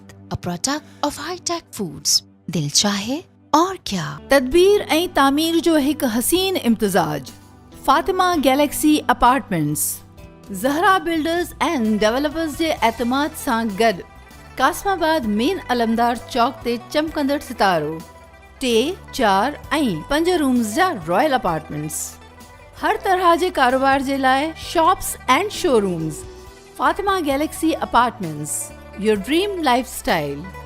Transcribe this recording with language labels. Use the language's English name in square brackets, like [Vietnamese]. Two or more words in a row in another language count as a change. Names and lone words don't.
[English] A product of High Tech Foods. [Urdu] دل چاہے اور کیا. [Sindhi] تدبیر ऐं तामीर जो हिकु हसीन इम्तिज़ाज. फातिमा गैलेक्सी अपार्टमेंट्स ज़हरा [English] builders and developers [Sindhi] जे एतमाद सां गॾु कासमाबाद मेन अलमदार चौक ते चमकंदड़ सितारो 3, 4 ऐं 5 रूम्स जा [English] royal apartments. [Sindhi] हर तरह जे कारोबार जे लाइ [English] shops and showrooms. Fatima Galaxy Apartments, your dream lifestyle.